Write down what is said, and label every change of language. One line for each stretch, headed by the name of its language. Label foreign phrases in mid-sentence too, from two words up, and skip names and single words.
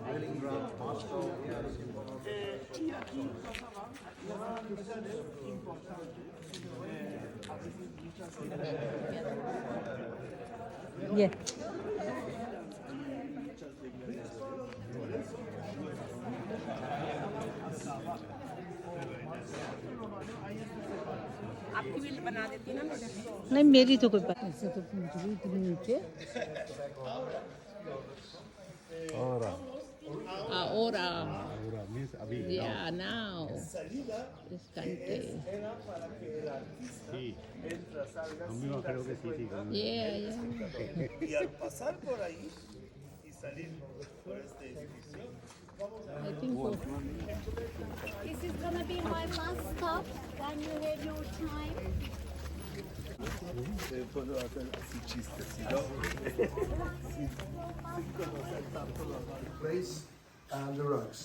Hindi: ये नहीं मेरी तो कोई बात ऐसे तो पूछ रही इतनी नीचे
Spanish: Ahora.
English: Ahora means abhi. Yeah, now. This country.
Spanish: Sí.
Hindi: हम भी वहाँ खड़े होके सीटी करेंगे.
English: Yeah, yeah.
Spanish: y al pasar por ahí y salir por este edificio,
English: I think so. This is gonna be my last stop. Then you have your time. Place and the rugs.